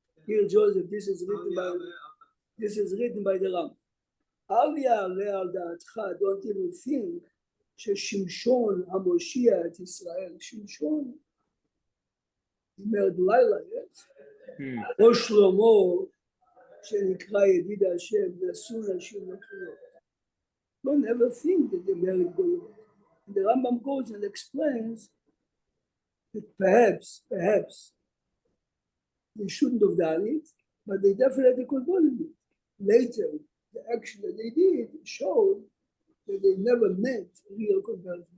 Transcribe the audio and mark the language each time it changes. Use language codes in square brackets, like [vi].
[en] Here, Joseph, this is written by the Ram. [he] Al ya'aleh al da'atcha, [en] don't even think [he] ששמשון המושיע את ישראל, שמשון, אומר דלילה, yes? או שלמה שנקרא ידיד השם, נשאו נשים נוכריות. [en] Don't ever think that they married Goyot. The Rambam goes and explains that perhaps they shouldn't have done it, but they definitely could have done it. Later, the action that they did showed that they never meant real conversion.